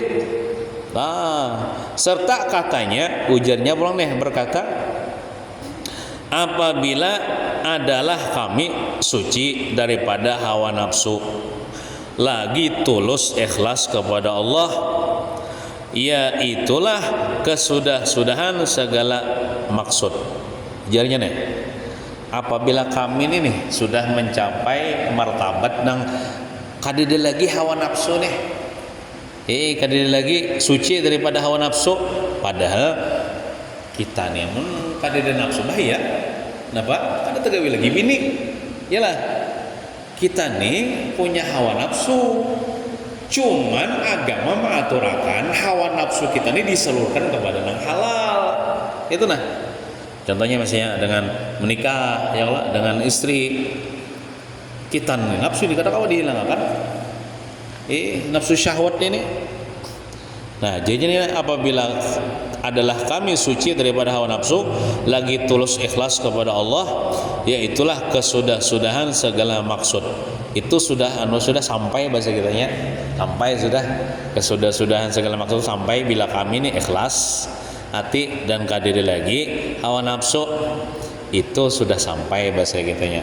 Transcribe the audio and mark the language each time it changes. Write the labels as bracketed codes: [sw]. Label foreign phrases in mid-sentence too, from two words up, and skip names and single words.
[ms] Nah, serta katanya ujarnya pulang nih berkata, apabila adalah kami suci daripada hawa nafsu, lagi tulus ikhlas kepada Allah, ya itulah kesudah-sudahan segala maksud. [bjn] Ujarnya nih, apabila kami ini nih sudah mencapai martabat nang kadede lagi hawa nafsu nih, kadede lagi suci daripada hawa nafsu, padahal kita nih kadede nafsu bahaya. Kenapa? Kada tegawi lagi bini. [id] Yalah, kita nih punya hawa nafsu. Cuman agama mengaturakan hawa nafsu kita nih disalurkan kepada yang halal. Itu nah. Contohnya misalnya dengan menikah, [ar] ya Allah, [id] dengan istri. Kita nih nafsu dikatakan dihilangkan. Nafsu syahwat ini. [ms] Nah, jadi apabila adalah kami suci daripada hawa nafsu, lagi tulus ikhlas kepada Allah, ya itulah kesudah-sudahan segala maksud. [id] Itu sudah sampai bahasa kitanya, sampai sudah kesudah-sudahan segala maksud, sampai bila kami ini ikhlas hati dan kadiri lagi hawa nafsu, itu sudah sampai bahasa kitanya.